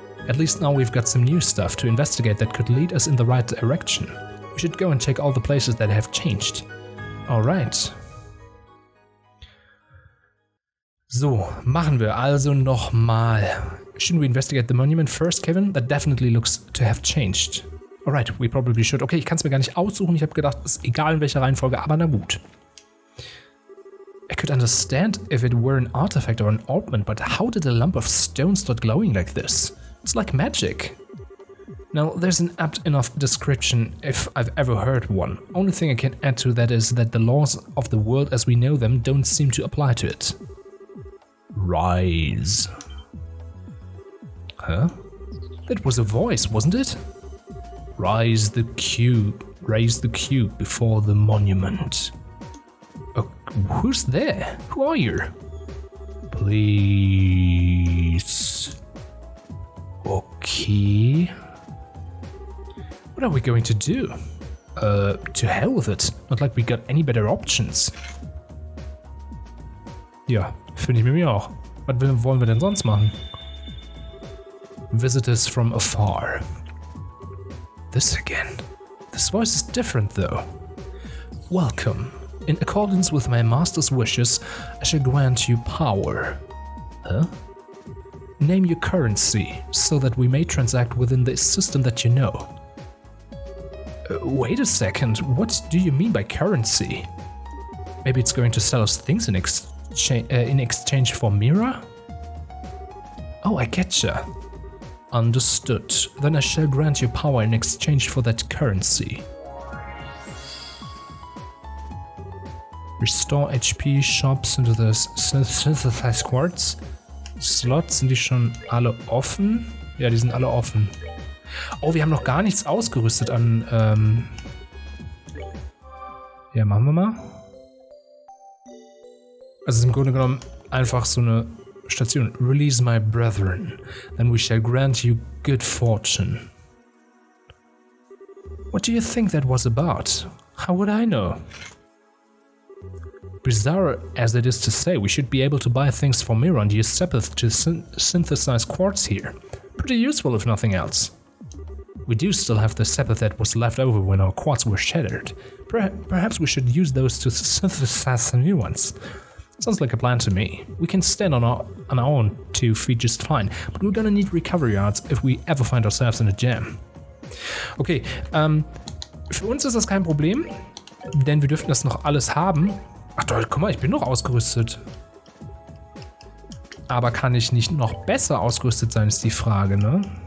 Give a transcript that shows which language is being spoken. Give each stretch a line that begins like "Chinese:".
English: At least now we've got some new stuff to investigate that could lead us in the right direction. We should go and check all the places that have changed. Alright.
German: So, machen wir also nochmal.
English: Shouldn't we investigate the monument first, Kevin? That definitely looks to have changed. Alright, we probably should.
German: Okay, ich kann es mir gar nicht aussuchen. Ich habe gedacht, ist egal in welcher Reihenfolge, aber na gut.
English: I could understand if it were an artifact or an ornament, but how did a lump of stone start glowing like this? It's like magic. Now, there's an apt enough description if I've ever heard one. Only thing I can add to that is that the laws of the world as we know them don't seem to apply to it. Rise. Huh? That was a voice, wasn't it? Raise the cube before the monument. Who's there? Who are you? Please. Okay. What are we going to do? To hell with it. Not like we got any better options.
German: Ja, finde ich mit mir auch. Was wollen wir denn sonst machen?
English: Visitors from afar. This again. This voice is different though. Welcome. In accordance with my master's wishes, I shall grant you power. Huh? Name your currency, so that we may transact within the system that you know. Wait a second, what do you mean by currency? Maybe it's going to sell us things in exchange for Mira? Oh, I getcha. Understood. Then I shall grant you power in exchange for that currency. Restore HP, Shops into the Synthesized Quartz.
German: Slots, sind die schon alle offen? Ja, die sind alle offen. Oh, wir haben noch gar nichts ausgerüstet an, ja, machen wir mal. Also im Grunde genommen einfach so eine Station.
English: Release my brethren, then we shall grant you good fortune. What do you think that was about? How would I know? Bizarre as it is to say, we should be able to buy things for Mira and use Sepith to synthesize quartz here. Pretty useful if nothing else. We do still have the Sepith that was left over when our quartz were shattered. Perhaps we should use those to synthesize some new ones. Sounds like a plan to me. We can stand on our own 2 feet just fine, but we're gonna need recovery yards if we ever find ourselves in a jam.
German: Okay, für uns ist das kein Problem, denn wir dürfen das noch alles haben. Ach toll, guck mal, ich bin noch ausgerüstet. Aber kann ich nicht noch besser ausgerüstet sein, ist die Frage, ne?